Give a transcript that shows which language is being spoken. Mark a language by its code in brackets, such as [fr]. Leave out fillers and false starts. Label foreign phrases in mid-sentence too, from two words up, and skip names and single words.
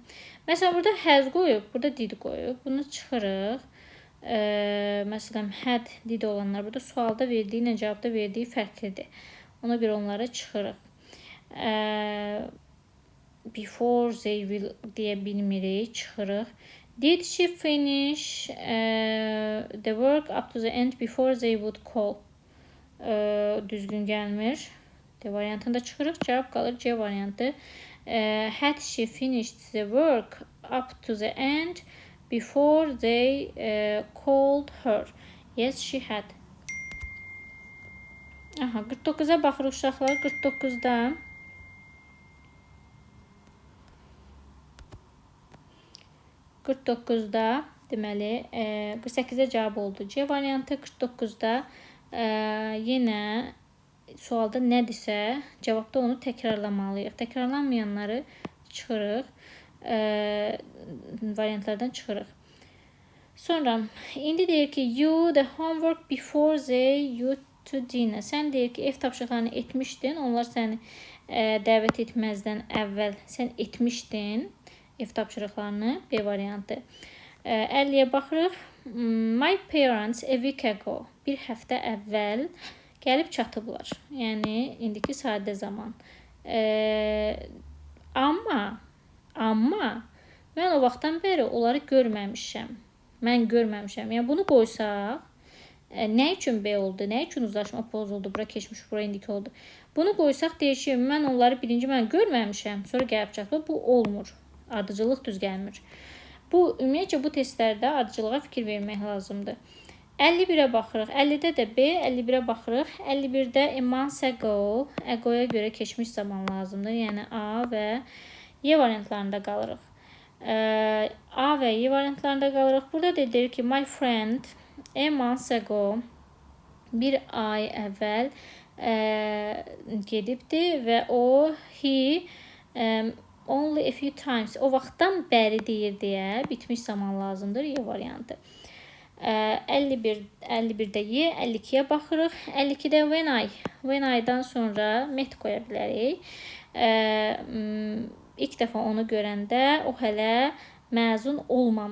[az] Məsələn, burada has qoyub, burada did qoyub. Bunu çıxırıq. Məsələn, [en] had, did [az] olanlar burada sualda verdiyi ilə cavabda verdiyi fərqlidir. Ona görə onları çıxırıq. [en] Before they will [az] deyə bilmirik, çıxırıq. [en] Did she finish the work up to the end before they would call? [az] Düzgün gəlmir. D variantında çıxırıq. Cavab qalır C variantı. [en] Had she finished the work up to the end before they called her? Yes, she had. [az] 49-a baxırıq uşaqlar. 49-da deməli 48-ə cavab oldu C variantı. 49-da yenə sualda nədirsə, cavabda onu təkrarlamalıyıq. Təkrarlanmayanları çıxırıq. Variantlardan çıxırıq. Sonra indi deyir ki, [en] you the homework before they you to dinner. [az] Sən deyir ki, ev tapşırıqlarını etmişdin. Onlar səni dəvət etməzdən əvvəl sən etmişdin ev tapşırıqlarını. B variantı. 50-yə baxırıq. [en] My parents a week ago. [az] Bir həftə əvvəl gəlib çatıblar. Yəni, indiki sadə zaman. Amma mən o vaxtdan bəri onları görməmişəm. Yəni, bunu qoysaq, nə üçün B oldu, nə üçün uzlaşma pozuldu, bura keçmiş, bura indiki oldu. Bunu qoysaq, deyir ki, mən onları birinci mən görməmişəm, sonra gəlib çatıb. Bu olmur. Ardıcıllıq düz gəlmir. Ümumiyyətcə, bu testlərdə ardıcılığa fikir vermək lazımdır. 51-ə baxırıq. 50-də də B, 51-ə baxırıq. [en] 51-də a month ago, [az] ago-ya görə keçmiş zaman lazımdır. Yəni A və Y variantlarında qalırıq. A və Y variantlarında qalırıq. Burada da deyir ki, [en] my friend a month ago, [az] bir ay əvvəl gedibdi və o, [en] he, only a few times, [az] o vaxtdan bəri deyir deyə bitmiş zaman lazımdır. Y variantı. 51-də Y, 52-yə baxırıq. 52-də [en] when I- [az] dan sonra met qoya bilərik. İlk dəfə onu görəndə o hələ məzun olmamışdı.